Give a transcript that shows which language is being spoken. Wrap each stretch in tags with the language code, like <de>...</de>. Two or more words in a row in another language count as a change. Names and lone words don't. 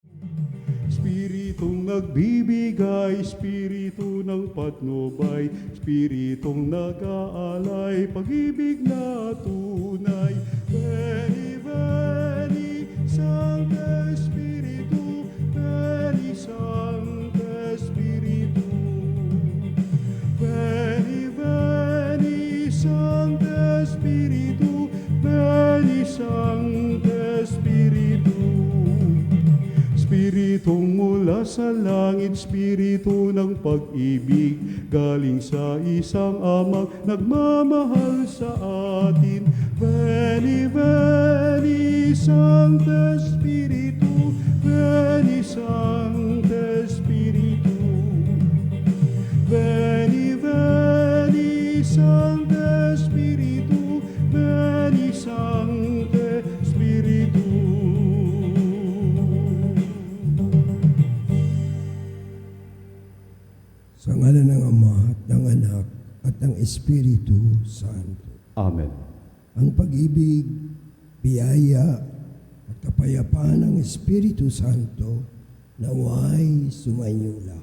<tl>Espiritong nagbibigay, Espiritu ng patnubay, Espiritong nag-aalay, pag-ibig na tunay.</tl> <la>Veni, veni, Sancte Spiritu, Veni, Sancte Spiritu. Veni, veni, Sancte Spiritu, Veni, Sancte Spiritu.</la> <tl>Espiritong mula sa langit, Espiritu ng pag-ibig, galing sa isang amang nagmamahal sa atin.</tl> <la>Veni, veni, Sancte Spiritu, Veni, Sancte Spiritu. Veni, veni, Sancte Spiritu, Veni, Sancte Spiritu.</la> <tl>Sa ngalan ng Ama at ng Anak at ng Espiritu Santo. Amen. Ang pag-ibig, biyaya at kapayapaan ng Espiritu Santo naway sumainyo lahat.</tl>